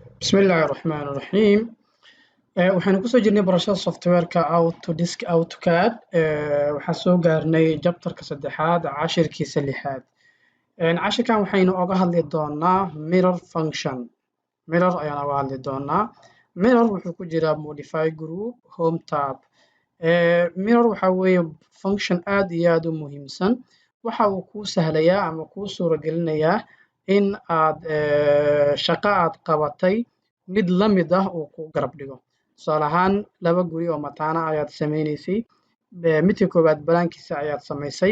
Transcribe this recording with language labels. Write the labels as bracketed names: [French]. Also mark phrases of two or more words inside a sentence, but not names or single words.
[Arabic] بسم الله الرحمن الرحيم [Somali] waxaynu kusoo jirnay barashada softwareka Autodesk AutoCAD waxaan soo gaarnay jabtarka saddexaad cashirkiisa lixaad cashirkan waxaynu oga hadli doonaa [English] mirror function [Somali] mirror ayaan oga hadli doonaa mirror wuxuu ku jiraa modify [English] group home tab mirror [Somali] waxa weeye function aad iyo aad u muhiimsan waxa uu kuu sahlayaa ama kuu suura gelinayaa in aad shaqo aad qabatay mid la mid ah uu ku garab dhigo tusaale ahaan laba guri oo mataana ayaad sameynaysay midka koowaad balaankiisa ayaad samaysay